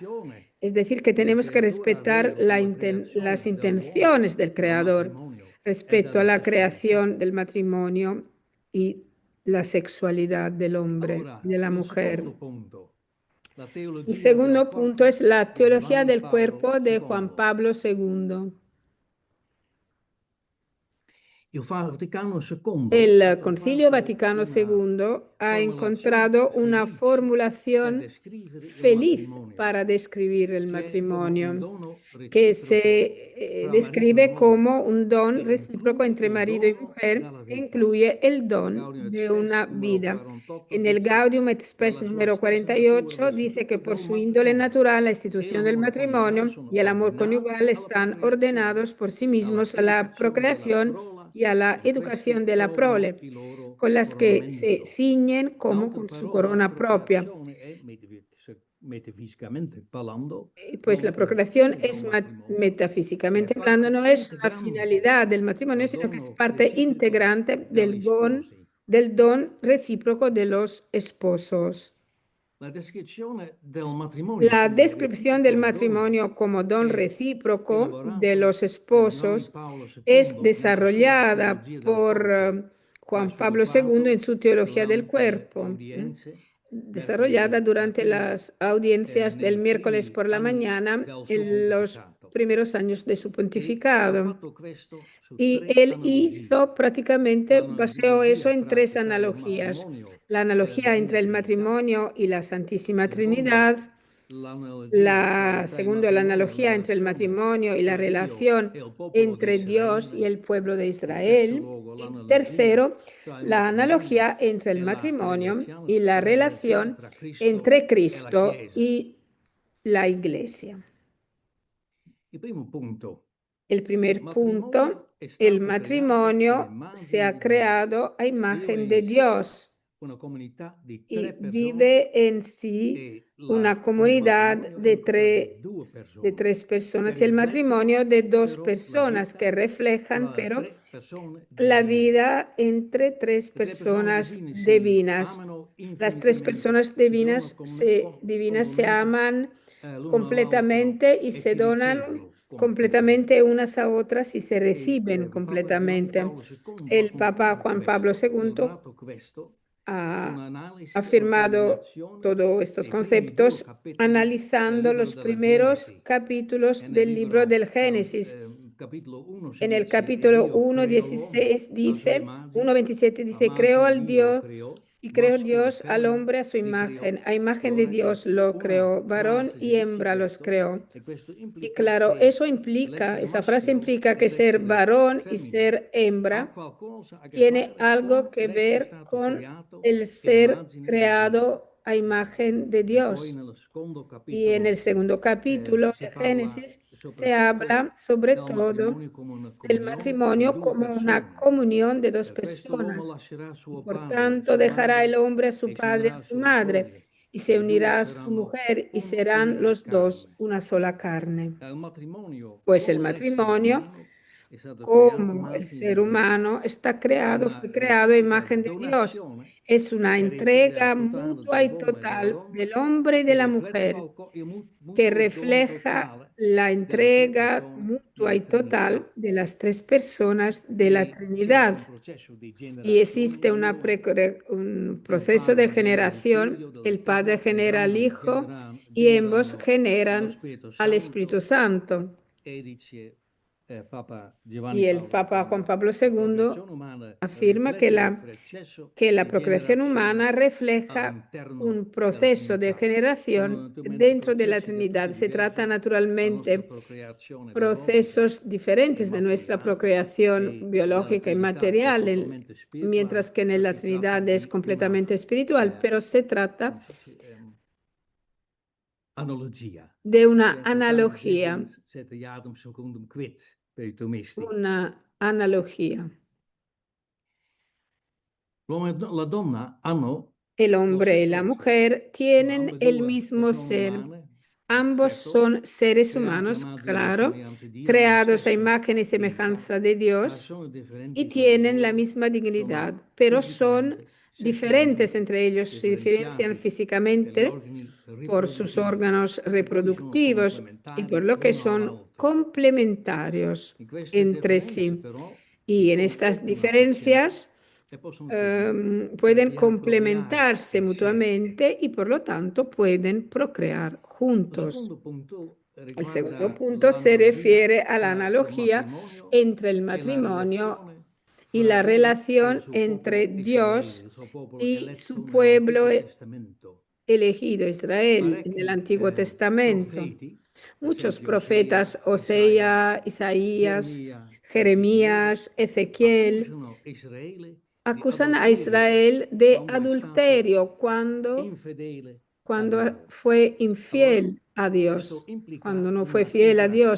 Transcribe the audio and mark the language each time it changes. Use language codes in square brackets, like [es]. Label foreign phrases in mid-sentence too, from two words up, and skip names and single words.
[es] Es decir, que tenemos que respetar las intenciones del Creador respecto a la creación del matrimonio y la sexualidad del hombre y de la mujer. El segundo punto es la teología del cuerpo de Juan Pablo II. [it] Il Vaticano II [es] El [it] ha [es] Concilio [it] trovato [es] Vaticano [it] una [es] II ha [it] formulazione [es] encontrado una [it] felice per [es] formulación [it] descrivere il [es] feliz [it] matrimonio, [es] para describir el [it] cioè come un [es] matrimonio, [it] dono [es] que [it] reciproco [es] se [it] tra marito e [es] describe [it] moglie, [es] como un don [it] che [es] recíproco [it] include [es] entre [it] il [es] marido y [it] dono [es] mujer, [it] della [es] que [it] vita. [es] incluye el [it] Nel [es] don [it] Gaudium et [es] de [it] Spes [es] una [it] numero [es] vida. [it] 48 [es] En el [it] dice, [es] Gaudium et Spes [it] per la sua [es] número [it] stessa natura [es] 48 dice que [it] l'istituto [es] por [it] del [es] su índole [it] matrimonio [es] natural la [it] e [es] institución del [it] l'amore coniugale [es] matrimonio [it] sono [es] y el amor [it] ordinati [es] conyugal [it] alla [es] están [it] procreazione, [es] ordenados por sí mismos a la [it] alla educazione della [es] procreación [it] prole, [es] y a la [it] e [es] educación [it] questi [es] de la [it] trovano [es] prole, [it] il loro [es] con las que se [it] coronamento. [es] ciñen [it] In [es] como [it] altre [es] con su [it] parole, la [es] corona propia. [it] procreazione è, metafisicamente parlando, [es] Pues la [it] non un [es] procreación [it] fine del [es] es [it] matrimonio, [es] metafísicamente [it] è [es] hablando, [it] parte [es] no es una [it] integrante [es] finalidad del matrimonio, [it] del [es] sino que es [it] dono [es] parte [it] reciproco [es] integrante [it] degli sposi. [es] del don recíproco de los esposos. [it] La descrizione del matrimonio [es] La [it] come [es] descripción del [it] reciproco dono [es] matrimonio como don [it] è [es] recíproco de [it] elaborato [es] los [it] da Giovanni [es] esposos [it] Paolo II [es] es [it] nella sua [es] desarrollada [it] teologia del [es] por [it] corpo, [es] Juan [it] verso [es] Pablo II en su teología del [it] durante le [es] cuerpo, [it] audienze [es] desarrollada [it] mercoledì [es] durante [it] primi, [es] las audiencias del [it] nei [es] miércoles [it] primi [es] por la [it] anni [es] mañana [it] del suo [es] en los [it] pontificato. [es] primeros años de su [it] E ha [es] pontificado. [it] fatto questo su [es] Y [it] tre [es] él [it] analogie. [es] hizo prácticamente, baseó eso [it] L'analogia [es] en [it] tra [es] tres [it] che tra il [es] analogías. [it] matrimonio [es] La [it] e [es] la analogía [it] Divina [es] entre el [it] Trinità, [es] matrimonio y la Santísima [it] secondo [es] Trinidad, [it] l'analogia tra il [es] segundo la [it] matrimonio e la [es] analogía entre el [it] relazione [es] matrimonio y la [it] tra Dio [es] relación [it] e il popolo di [es] entre Dios y [it] Israele. [es] el pueblo de [it] In terzo [es] Israel. [it] luogo, [es] Y [it] l'analogia [es] tercero, [it] tra il [es] la [it] matrimonio [es] analogía entre el [it] e la [es] matrimonio [it] relazione, [es] y la relación [it] tra Cristo [es] entre [it] e la [es] Cristo [it] Chiesa. [es] y la Iglesia. [it] Il primo punto, [es] El [it] il [es] primer [it] matrimonio [es] punto, [it] è [es] el [it] stato creato [es] matrimonio se [it] all'immagine [es] ha [it] di Dio. [es] creado a [it] Vive [es] imagen [it] in [es] de [it] sé [es] Dios [it] una comunità di [es] y [it] tre persone [es] vive en sí [it] e [es] una [it] il [es] comunidad [it] matrimonio è [es] de, [it] una comunità di due [es] de [it] persone [es] tres [it] che [es] personas y el [it] riflettono [es] matrimonio de dos [it] però la [es] personas [it] vita [es] que reflejan, [it] tra [es] pero [it] tre persone [es] la [it] divine. [es] vida entre tres [it] Le tre persone [es] personas [it] divine si [es] divinas. [it] amano [es] Las tres [it] infinitamente, [es] personas [it] si [es] divinas [it] donano [es] divinas se [it] totalmente [es] aman [it] l'uno all'altro [es] completamente y [it] e [es] se [it] si [es] donan [it] ricevono completamente. [es] completamente unas a otras y se [it] E [es] reciben [it] il Papa Giovanni [es] completamente. [it] Paolo II [es] El Papa Juan Pablo II [it] elaborato questo su [es] ha [it] un'analisi, una [es] afirmado [it] culminazione [es] todos estos [it] dei primi due [es] conceptos [it] capitoli del [es] analizando [it] libro [es] los [it] della [es] primeros [it] Genesi. [es] capítulos [it] E nel [es] del libro del [it] libro, [es] Génesis. [it] capitolo 1 si [es] En el [it] dice, e [es] capítulo [it] Dio creò l'uomo [es] 1:16 [it] a sua [es] dice, [it] immagine, [es] 1:27 [it] a [es] dice, creó [it] immagine [es] al [it] Dio lo [es] Dios [it] creò, [es] y creó [it] maschio e [es] Dios al [it] femmina [es] hombre a su [it] li creò. [es] imagen de [it] Allora [es] Dios lo [it] una [es] creó, varón [it] frase [es] y [it] dice [es] hembra los [it] questo, [es] creó. [it] e questo [es] Y [it] implica [es] claro, [it] che [es] esa [it] l'essere [es] frase [it] maschio [es] implica [it] e [es] que ser [it] l'essere [es] varón y [it] femmina [es] ser [it] ha [es] hembra [it] qualcosa a che [es] tiene [it] fare [es] algo [it] con [es] que [it] l'essere [es] ver [it] stato [es] con [it] creato [es] el [it] in [es] ser [it] immagine di Dio. [es] creado a imagen de [it] E poi [es] Dios. [it] nello secondo [es] Y en el [it] capitolo [es] segundo capítulo [it] si [es] de [it] parla [es] Génesis se [it] soprattutto [es] habla sobre [it] del [es] todo [it] matrimonio come una [es] del [it] comunione di [es] matrimonio [it] due [es] como una [it] persone. [es] comunión de dos [it] Per questo l'uomo [es] personas. [it] lascerà [es] Y [it] suo [es] por [it] padre e [es] tanto [it] sua [es] dejará el [it] madre [es] hombre a su [it] e si [es] padre y [it] unirà a [es] a su [it] sua moglie, [es] madre, y [it] e [es] se [it] i due [es] unirá a su [it] saranno [es] mujer, y [it] una [es] serán [it] unica [es] los dos [it] carne. [es] una sola carne. [it] Il matrimonio, [es] Pues el [it] come l'essere [es] matrimonio, [it] umano, è stato creato a [es] como el [it] immagine [es] ser [it] di Dio. [es] humano, está [it] È [es] creado, [it] una [es] fue creado a [it] reciproca [es] imagen de Dios. [it] donazione [es] Es una [it] del [es] entrega [it] totale [es] mutua y [it] dell'uomo e della [es] total [it] donna [es] del hombre y de [it] che [es] la [it] riflette [es] mujer, [it] il [es] que [it] mutuo dono [es] refleja [it] totale [es] la [it] delle tre [es] entrega [it] persone [es] mutua [it] della [es] y total [it] Trinità. [es] de las tres personas de la [it] E c'è [es] Trinidad. [it] un processo di [es] Y [it] generazione [es] existe [it] in unione. [es] un [it] Il [es] proceso de [it] padre genera il [es] generación. [it] figlio dello [es] El Padre [it] Spirito, [es] genera al [it] entrambi [es] Hijo y ambos [it] lo [es] generan [it] Spirito [es] al Espíritu [it] Santo, [es] Santo. [it] e dice Papa Giovanni [es] Y el [it] Paolo [es] Papa Juan [it] II, [es] Pablo [it] la [es] II [it] procreazione umana [es] afirma [it] riflette il processo [es] que la [it] di [es] procreación humana [it] generazione [es] refleja [it] all'interno [es] un [it] della [es] proceso de [it] Trinità. Sono [es] generación [it] naturalmente [es] dentro de la [it] processi del tutto [es] Trinidad. Se trata [it] diversi. La nostra [es] naturalmente [it] procreazione biologica [es] procesos [it] e [es] diferentes de nuestra [it] materiale [es] procreación [it] e nella [es] biológica y [it] Trinità è [es] material, [it] totalmente [es] mientras [it] spirituale, [es] que en [it] ma [es] la [it] si tratta [es] Trinidad es [it] di una [es] completamente espiritual, pero se trata [it] come si dice, analogia. [es] de una [it] Senza [es] analogía, [it] sette iadum [la] secundum quid [it] per i tomisti. [es] una analogía. [it] L'uomo e la donna hanno [es] El [it] lo [es] hombre y [it] stesso [es] la [it] essere. [es] mujer [it] Sono [es] tienen el [it] ambedue [es] mismo [it] persone [es] ser. [it] umane, [es] Ambos [it] certo, [es] son seres [it] creati a [es] humanos, [it] immagine e [es] claro, [it] somiglianza di Dio, hanno la [es] creados a [it] stessa [es] imagen y [it] dignità, [es] semejanza de [it] ma [es] Dios [it] sono [es] y [it] differenti tra di [es] tienen la [it] loro, [es] misma dignidad, [it] sono [es] pero son [it] fisicamente, [es] diferentes [it] sessualmente [es] entre ellos, se diferencian [it] differenziati per gli [es] físicamente [it] organi [es] por sus [it] riproduttivi [es] órganos [it] e poi sono [es] reproductivos y por [it] complementari [es] lo que [it] l'uno [es] son [it] all'altro. [es] complementarios [it] In queste [es] entre [it] differenze [es] sí. [it] però [es] Y en [it] sono [es] estas [it] una a faccenda [es] diferencias [it] e possono quindi [es] pueden [it] procreare [es] complementarse [it] insieme. [es] mutuamente y por lo tanto pueden procrear [it] Il [es] juntos. [it] secondo punto [es] El segundo [it] riguarda [es] punto se [it] l'analogia [es] refiere a la [it] tra il [es] analogía [it] matrimonio [es] entre el [it] e la [es] matrimonio [it] relazione [es] y la relación entre Dios y su pueblo elegido, Israel, en el Antiguo Testamento. Muchos profetas, Oseas, Isaías, Jeremías, Ezequiel, acusan a Israel de adulterio cuando fue infiel a Dios, cuando no fue fiel a Dios.